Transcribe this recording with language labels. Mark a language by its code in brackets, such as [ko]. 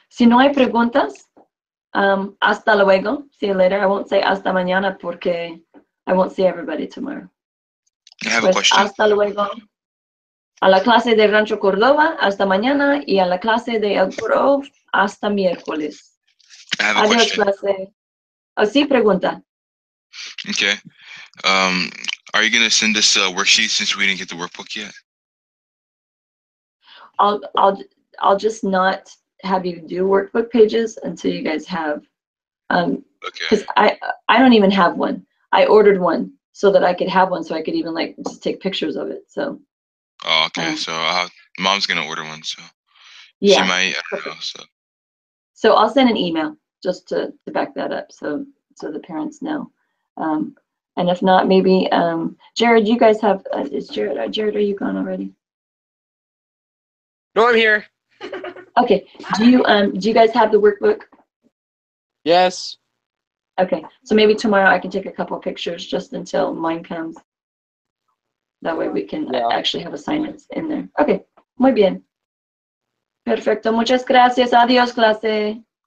[es] Si no hay preguntas, hasta luego. [en] See you later. I won't say [es] hasta mañana porque [en] I won't see everybody tomorrow. I have a question. [es] Hasta luego. A la clase de Rancho Córdoba, hasta mañana. Y a la clase de Elk Grove, hasta miércoles. [en] I have a [es] Adiós, [en] question. [es] clase. Oh, sí, pregunta. [en] Okay. Are you gonna send us a worksheet since we didn't get the workbook yet? I'll just not have you do workbook pages until you guys have. Okay. Because I don't even have one. I ordered one so that I could have one, so I could even like just take pictures of it. So. Oh, okay. So Mom's gonna order one, so Yeah. she might. I don't know. So I'll send an email just to back that up, so the parents know. And if not, maybe Jared, you guys have. Is Jared? Jared, are you gone already? No, I'm here. Okay. Do you guys have the workbook? Yes. Okay. So maybe tomorrow I can take a couple pictures just until mine comes. That way we can actually have assignments in there. [es] Okay. Muy bien. Perfecto. Muchas gracias. Adiós, clase.